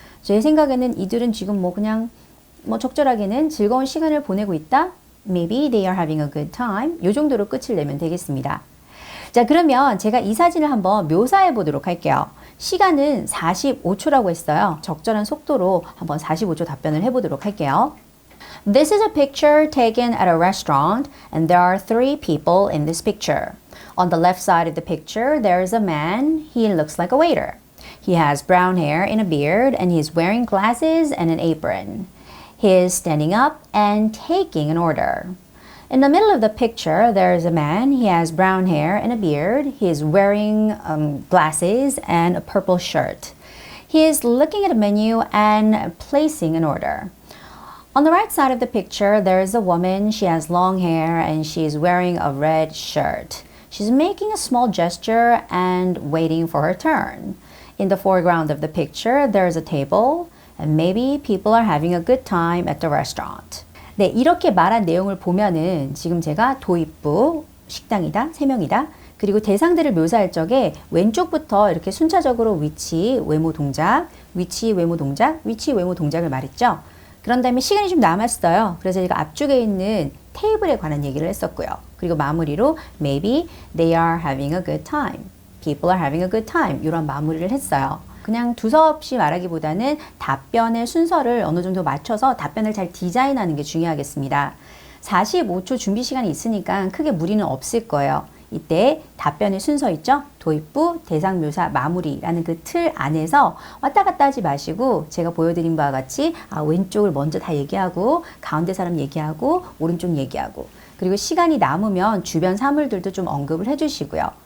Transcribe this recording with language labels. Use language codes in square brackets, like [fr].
[ko] 제 생각에는 이들은 지금 그냥 적절하게는 즐거운 시간을 보내고 있다, [en] maybe they are having a good time, [ko] 이 정도로 끝을 내면 되겠습니다. 자, 그러면 제가 이 사진을 한번 묘사해 보도록 할게요. 시간은 45초라고 했어요. 적절한 속도로 한번 45초 답변을 해보도록 할게요. [en] This is a picture taken at a restaurant, and there are 3 people in this picture. On the left side of the picture, there is a man. He looks like a waiter. He has brown hair and a beard, and he is wearing glasses and an apron. He is standing up and taking an order. In the middle of the picture, there is a man. He has brown hair and a beard. He is wearing glasses and a purple shirt. He is looking at a menu and placing an order. On the right side of the picture, there is a woman. She has long hair and she is wearing a red shirt. She's making a small gesture and waiting for her turn. In the foreground of the picture, there is a table and maybe people are having a good time at the restaurant. [ko] 네, 이렇게 말한 내용을 보면은 지금 제가 도입부, 식당이다, 3명이다, 그리고 대상들을 묘사할 적에 왼쪽부터 이렇게 순차적으로 위치, 외모 동작, 위치, 외모 동작, 위치, 외모 동작을 말했죠. 그런 다음에 시간이 좀 남았어요. 그래서 제가 앞쪽에 있는 테이블에 관한 얘기를 했었고요. 그리고 마무리로 [en] maybe they are having a good time, [ko] people are having a good time 이런 마무리를 했어요. 그냥 두서없이 말하기보다는 답변의 순서를 어느 정도 맞춰서 답변을 잘 디자인하는 게 중요하겠습니다. 45초 준비 시간이 있으니까 크게 무리는 없을 거예요. 이때 답변의 순서 있죠? 도입부, 대상묘사, 마무리라는 그 틀 안에서 왔다 갔다 하지 마시고 제가 보여드린 바와 같이 왼쪽을 먼저 다 얘기하고 가운데 사람 얘기하고 오른쪽 얘기하고 그리고 시간이 남으면 주변 사물들도 좀 언급을 해주시고요.